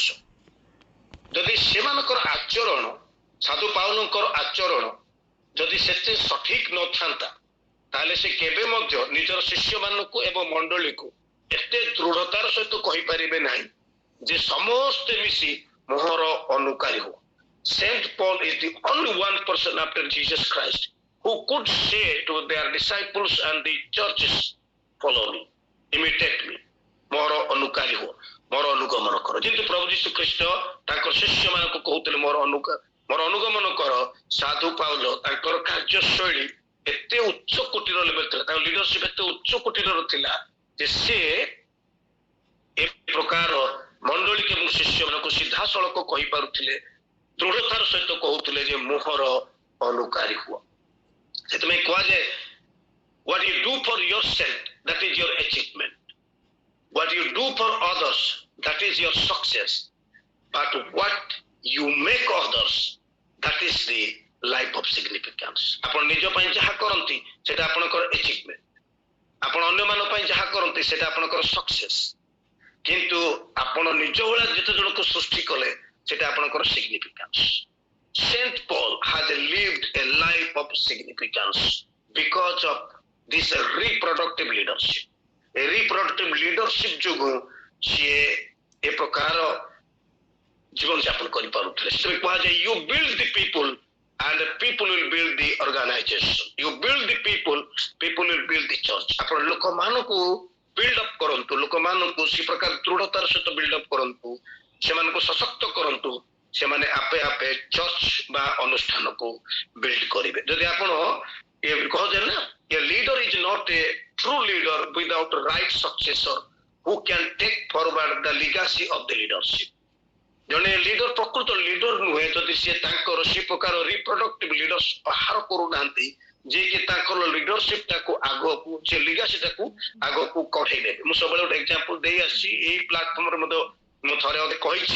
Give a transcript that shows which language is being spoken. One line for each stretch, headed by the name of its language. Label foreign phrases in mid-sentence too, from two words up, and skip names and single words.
Odia: ଯଦି ସେମାନଙ୍କର ଆଚରଣ, ସାଧୁ ପାଉଲଙ୍କର ଆଚରଣ ଯଦି ସେତେ ସଠିକ ନଥାନ୍ତା, ତାହେଲେ ସେ କେବେ ମଧ୍ୟ ନିଜର ଶିଷ୍ୟମାନଙ୍କୁ ଏବଂ ମଣ୍ଡଳୀକୁ ଏତେ ଦୃଢତାର ସହିତ କହିପାରିବେ ନାହିଁ ଯେ ସମସ୍ତେ ମିଶି ମୋହର ଅନୁକାରୀ ହୁଅ।
English: Saint Paul is the only one person after Jesus Christ who could say to their disciples and the churches, follow me, imitate me,
Odia: ମୋର ଅନୁକାରୀ ହୁଅ, ମୋର ଅନୁଗମନ କର। ଯେମିତି ପ୍ରଭୁ ଯୀଶୁ ଖ୍ରୀଷ୍ଟ ତାଙ୍କର ଶିଷ୍ୟମାନଙ୍କୁ କହୁଥିଲେ ମୋର ଅନୁଗମନ କର, ସାଧୁ ପାଉଲ ତାଙ୍କର କାର୍ଯ୍ୟଶୈଳୀ ଏତେ ଉଚ୍ଚ କୋଟିର ଲେଭେଲ ଥିଲା, ତାଙ୍କ ଲିଡରସିପ ଏତେ ଉଚ୍ଚ କୋଟିର ଥିଲା ଯେ ସେ ଏ ପ୍ରକାର ମଣ୍ଡଳୀ ଏବଂ ଶିଷ୍ୟମାନଙ୍କୁ ସିଧାସଳଖ କହିପାରୁଥିଲେ, ଦୃଢତାର ସହିତ କହୁଥିଲେ ଯେ ମୁହଁର ଅନୁକାରୀ ହୁଅ। ସେଥିପାଇଁ କୁହାଯାଏ,
English: what you do for yourself, that is your achievement. What you do for others, that is your success. But what you make others, that is the life of significance.
Odia: ଆପଣ ନିଜ ପାଇଁ ଯାହା କରନ୍ତି ସେଟା ଆପଣଙ୍କର achievement, ଆପଣ ଅନ୍ୟମାନଙ୍କ ପାଇଁ ଯାହା କରନ୍ତି ସେଟା ଆପଣଙ୍କର success, କିନ୍ତୁ ଆପଣ ନିଜ ଭଳିଆ ଯେତେ ଜଣକୁ ସୃଷ୍ଟି କଲେ ସେଟା ଆପଣଙ୍କର significance.
English: Saint Paul has lived a life of significance because of this reproductive leadership. A reproductive leadership
Odia: ଯୋଗୁଁ ସିଏ ଏ ପ୍ରକାର ଜୀବନ ଯାପନ କରିପାରୁଥିଲେ। ସେଥିପାଇଁ କୁହାଯାଏ,
English: you build the people and the people will build the organization. You build the people, people will build the church.
Odia: ଆପଣ ଲୋକମାନଙ୍କୁ
English: build up
Odia: କରନ୍ତୁ, ଲୋକମାନଙ୍କୁ ସେ ପ୍ରକାର ଦୃଢତାର ସହିତ
English: build up
Odia: କରନ୍ତୁ, ସେମାନଙ୍କୁ ସଶକ୍ତ କରନ୍ତୁ, ସେମାନେ ଆପେ ଆପେ ଚର୍ଚ୍ଚ ବା ଅନୁଷ୍ଠାନକୁ ବିଲ୍ଡ କରିବେ। ଯଦି ଆପଣ କହୁଛେ ନା,
English: a leader is not a true leader without right successor who can take forward the legacy of the leadership.
Odia: ଜଣେ ଲିଡର ପ୍ରକୃତ ଲିଡର ନୁହେଁ ଯଦି ସେ ତାଙ୍କର ସେ ପ୍ରକାର
English: reproductive leaders
Odia: ବାହାର କରୁନାହାନ୍ତି, ଯିଏକି ତାଙ୍କର ଲିଡରସିପ ଟାକୁ ଆଗକୁ, ସେ ଲିଗାସି ଟାକୁ ଆଗକୁ କଢେଇ ନେବେ। ମୁଁ ସବୁବେଳେ ଗୋଟେ ଏକ୍ସାମ୍ପଲ ଦେଇ ଆସିଛି, ଏଇ ପ୍ଲାଟଫର୍ମରେ ମଧ୍ୟ ମୁଁ ଥରେ ଅଧେ କହିଛି।